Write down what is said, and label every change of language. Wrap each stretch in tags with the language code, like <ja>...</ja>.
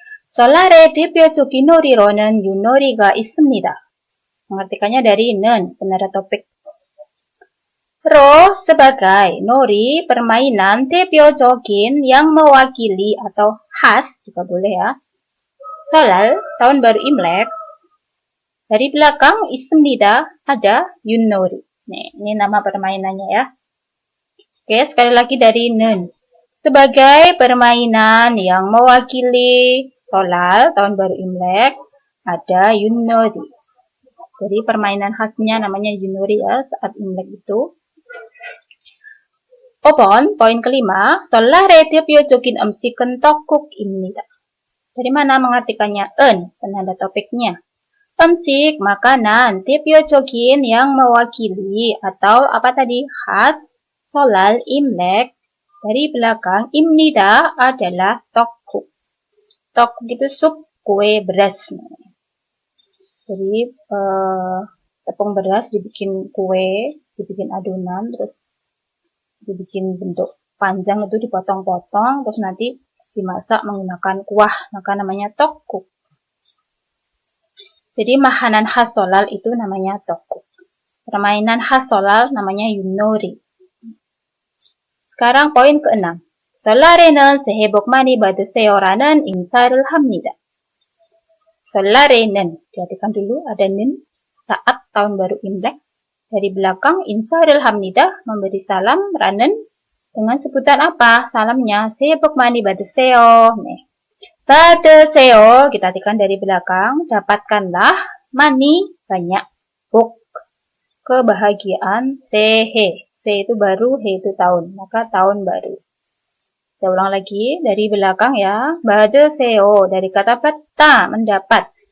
<ko>설날의 대표적인 놀이로는 윷놀이가 있습니다.</ko> <id>mengartikannya dari 는, penanda topik. Ro sebagai nori permainan 대표적인 yang mewakili atau khas, juga boleh ya. Solal, tahun baru Imlek. Dari belakang 있습니다, ada 윷놀이. Nih, ini nama permainannya ya. Oke, sekali lagi dari 는. Sebagai permainan yang mewakili Solal, tahun baru Imlek, ada 윷놀이. Jadi permainan khasnya namanya 윷놀이 ya, saat Imlek itu.</id> <ko>5번,</ko> <id>poin kelima,</id> <ko>설날의 대표적인 음식은 떡국입니다.</ko> <id>Dari mana mengartikannya? Penanda topiknya. 음식, makanan, 대표적인 yang mewakili atau apa tadi? Khas, solal, Imlek. Dari belakang, 입니다 adalah 떡국. 떡국 itu sup kue beras. Jadi tepung beras dibikin kue, dibikin adonan, terus dibikin bentuk panjang itu dipotong-potong, terus nanti dimasak menggunakan kuah, maka namanya 떡국. Jadi makanan khas solal itu namanya 떡국. Permainan khas solal namanya 윷놀이. Sekarang poin ke-6.</id> <ko>설날에는 새해 복 많이 받으세요라는 인사를 합니다.</ko> <id>설날에는, perhatikan dulu ada 는, saat tahun baru Imlek. Dari belakang</id> <ko>인사를 합니다,</ko> <id>memberi salam, ranen, dengan sebutan apa? Salamnya,</id> <ko>새해 복 많이 받으세요.</ko> <id>Nih. 받으세요, kita artikan dari belakang, dapatkanlah, 많이, banyak, 복, kebahagiaan, 새해. Se itu baru, he itu tahun, maka tahun baru. Saya ulang lagi, dari belakang ya, 받으세요, dari kata 받다, mendapat.</id>